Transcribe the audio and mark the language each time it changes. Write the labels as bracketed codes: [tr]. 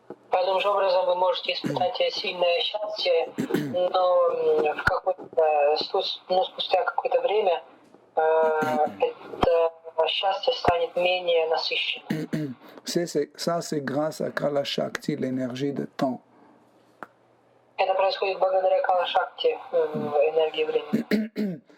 [ru] Подобным же образом вы можете испытать сильное счастье, но спустя какое-то время это счастье станет менее насыщенным. [fr] Ça, c'est grâce à Kala Shakti, l'énergie de temps. [ru] Это происходит благодаря Кала Шакти, энергии времени.